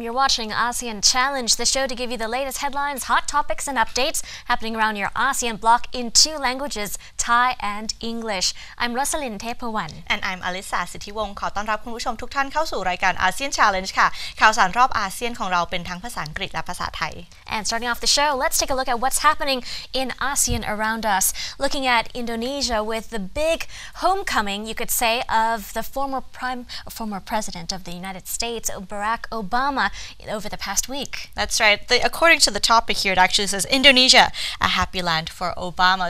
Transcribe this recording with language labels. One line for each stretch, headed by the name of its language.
English: You're watching ASEAN Challenge, the show to give you the latest headlines, hot topics and updates happening around your ASEAN bloc in two languages, Thai and English. I'm Rosalind Tepawan. And I'm
Thai: Alisa สิทธิวงศ์ขอต้อนรับคุณผู้ชมทุกท่านเข้าสู่รายการ ASEAN Challenge ค่ะข่าวสารรอบอาเซียนของเราเป็นทั้งภาษาอังกฤษและภาษาไทย
English: And starting off the show, let's take a look at what's happening in ASEAN around us. Looking at Indonesia with the big homecoming, you could say, of the former president of the United States, Barack Obama, over the past week. That's right. According to the topic here, it actually says Indonesia, a happy land for Obama.